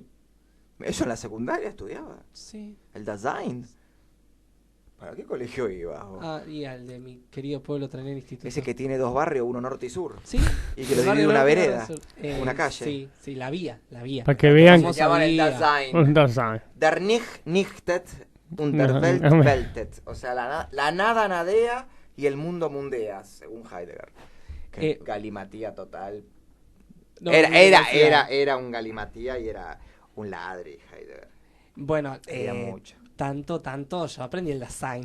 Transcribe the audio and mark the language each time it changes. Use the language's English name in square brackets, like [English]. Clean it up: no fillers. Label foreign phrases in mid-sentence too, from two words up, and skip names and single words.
[Spanish] ¿Eso en la secundaria estudiaba? Sí. ¿El Dasein? ¿Para qué colegio ibas? Y al de mi querido pueblo Trener Instituto. Ese que tiene 2 barrios, uno norte y sur. Sí. Y que lo divide una vereda, una calle. Sí, la vía. Para que vean que se llama el Dasein. [German] Der nicht nichtet und der Welt weltet. [Spanish] O sea, la nada nadea y el mundo mundea, según Heidegger. Galimatía total. No, era un galimatía y era un ladri, Heidegger. Bueno, era mucho. Tanto, yo aprendí el Dasein.